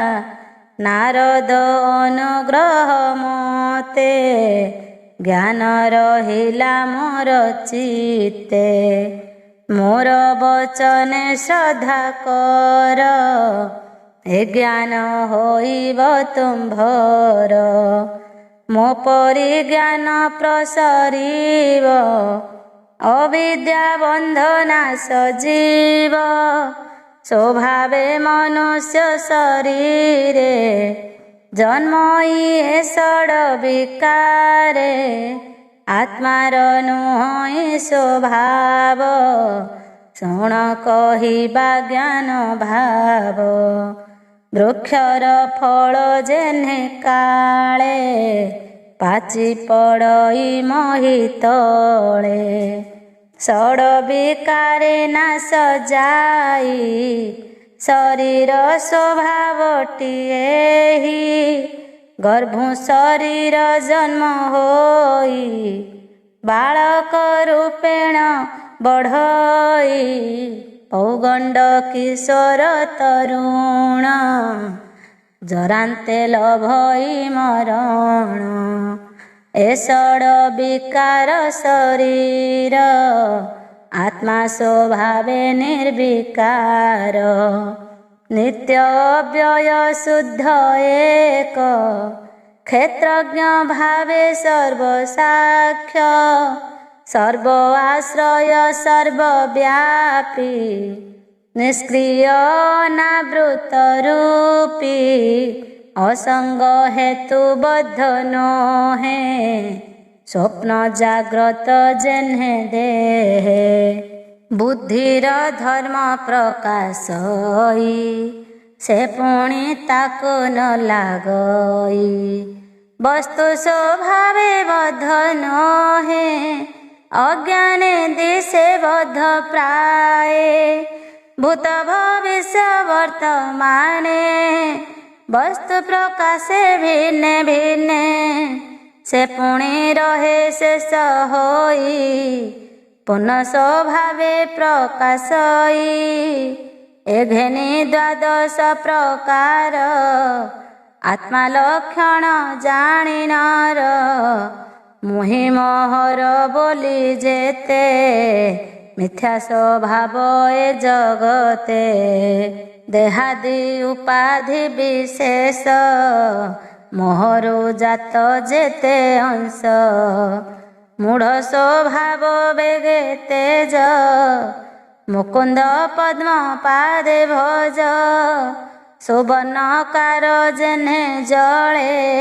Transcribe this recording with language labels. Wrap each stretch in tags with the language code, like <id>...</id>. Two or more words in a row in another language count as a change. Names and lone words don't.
<or>ନାରଦ ଅନୁଗ୍ରହ ମତେ ଜ୍ଞାନ ରହିଲା ମୋର ଚିତ୍ତେ ମୋର ବଚନେ ଶ୍ରଦ୍ଧା କର ଏ ଜ୍ଞାନ ହୋଇବ ତୁମ୍ଭର ମୋ ପରି ଜ୍ଞାନ ପ୍ରସରିବ ଅବିଦ୍ୟା ବନ୍ଧନା ସଜୀବ ସ୍ୱଭାବେ ମନୁଷ୍ୟ ଶରୀରେ ଜନ୍ମଇ ଷଡ ବିକାରେ ଆତ୍ମାର ନୁହଇ ସ୍ୱଭାବ ଶୁଣ କହିବା ଜ୍ଞାନ ଭାବ ବୃକ୍ଷର ଫଳ ଯେଣେ କାଳେ ପାଚି ପଡ଼ଇ ମହୀ ତଳେ ଷଡ ବିକାରେ ନାଶ ଯାଇ ଶରୀର ସ୍ୱଭାବଟିଏ ଗର୍ଭୁ ଶରୀର ଜନ୍ମ ହୋଇ ବାଳକ ରୂପେଣ ବଢ଼ଇ ପୌଗଣ୍ଡ କିଶୋର ତରୁଣ ଜରାନ୍ତେ ଲଭଇ ମରଣ ଏ ଷଡ ବିକାର ଶରୀର ଆତ୍ମା ସ୍ୱଭାବେ ନିର୍ବିକାର ନିତ୍ୟ ଅବ୍ୟୟ ଶୁଦ୍ଧ ଏକ କ୍ଷେତ୍ରଜ୍ଞ ଭାବେ ସର୍ବସାକ୍ଷ୍ୟ ସର୍ବ ଆଶ୍ରୟ ସର୍ବବ୍ୟାପୀ ନିଷ୍କ୍ରିୟ ନାବୃତ ରୂପୀ ଅସଙ୍ଗ ହେତୁ ବଦ୍ଧ ନୋହେ ସ୍ୱପ୍ନ ଜାଗ୍ରତ ଯେହ୍ନେ ଦେହେ ବୁଦ୍ଧିର ଧର୍ମ ପ୍ରକାଶଇ ସେ ପୁଣି ତାକୋ ନ ଲାଗଇ ବସ୍ତୁ ସ୍ୱଭାବେ ବଦ୍ଧ ନୋହେ ଅଜ୍ଞାନେ ଦିଶେ ବଦ୍ଧ ପ୍ରାୟ ଭୂତ ଭବିଷ୍ୟ ବର୍ତ୍ତମାନେ ବସ୍ତୁ ପ୍ରକାଶେ ଭିନ୍ନେ ଭିନ୍ନେ ସେ ପୁଣି ରହେ ଶେଷ ହୋଇ ପୁନଃ ସ୍ୱଭାବେ ପ୍ରକାଶଇ ଏଘେନି ଦ୍ୱାଦଶ ପ୍ରକାର ଆତ୍ମା ଲକ୍ଷଣ ଜାଣିନର ମୁହିଁ ମୋହର ବୋଲି ଯେତେ ମିଥ୍ୟା ସ୍ୱଭାବ ଏ ଜଗତେ ଦେହାଦି ଉପାଧି ବିଶେଷ ମୋହରୁ ଜାତ ଯେତେ ଅଂଶ ମୂଢ଼ ସ୍ୱଭାବ ବେଗେ ତେଜ ମୁକୁନ୍ଦ ପଦ୍ମ ପାଦେ ଭଜ ସୁବର୍ଣ୍ଣକାର ଯେହ୍ନେ ଜଳେ</or>